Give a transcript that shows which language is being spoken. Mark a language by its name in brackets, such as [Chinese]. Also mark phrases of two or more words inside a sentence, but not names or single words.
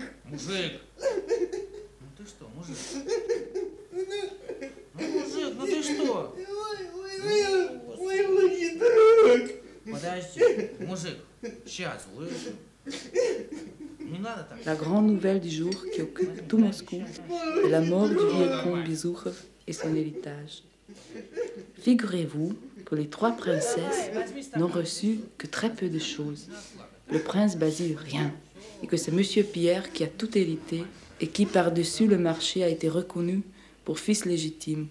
[Russian] Мужик! Ну ты что, мужик? Ну, мужик, ну ты что? Мой лучший друг. Подожди, мужик, сейчас, слышишь? Не надо так. [French] La grande nouvelle du jour qui occupe tout Moscou est la mort du vieux comte Bezourov et son héritage. Figurez-vous que les trois princesses n'ont reçu que très peu de choses. Le prince Basile, rien. Et que c'est Monsieur Pierre qui a tout hérité et qui, par-dessus le marché, a été reconnu pour fils légitime.